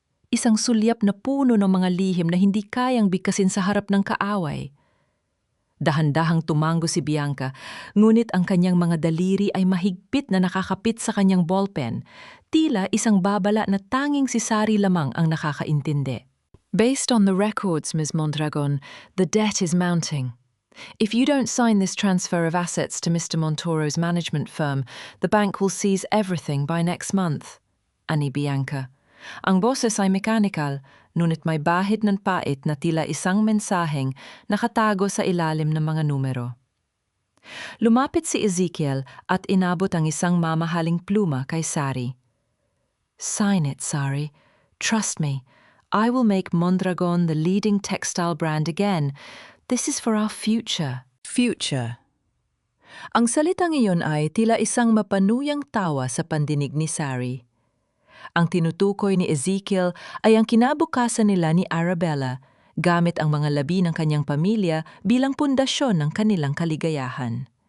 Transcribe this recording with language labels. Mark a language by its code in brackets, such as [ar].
[tl] Isang sulyap na puno ng mga lihim na hindi kayang bigkasin sa harap ng kaaway. Dahan-dahang tumango si Bianca, ngunit ang kanyang mga daliri ay mahigpit na nakakapit sa kanyang ballpen, tila isang babala na tanging si Sari lamang ang nakakaintindi. [en] Based on the records, Ms. Mondragon, the debt is mounting. If you don't sign this transfer of assets to Mr. Montoro's management firm, the bank will seize everything by next month. [tl] Ani Bianca. Ang boses ay mechanical, ngunit may bahid ng pait na tila isang mensaheng nakatago sa ilalim ng mga numero. Lumapit si Ezekiel at inabot ang isang mamahaling pluma kay Sari. [en] Sign it, Sari. Trust me. I will make Mondragon the leading textile brand again. This is for our future. Future. [tl] Ang salitang iyon ay tila isang mapanuyang tawa sa pandinig ni Sari. Ang tinutukoy ni Ezekiel ay ang kinabukasan nila ni Arabella gamit ang mga labi ng kanyang pamilya bilang pundasyon ng kanilang kaligayahan.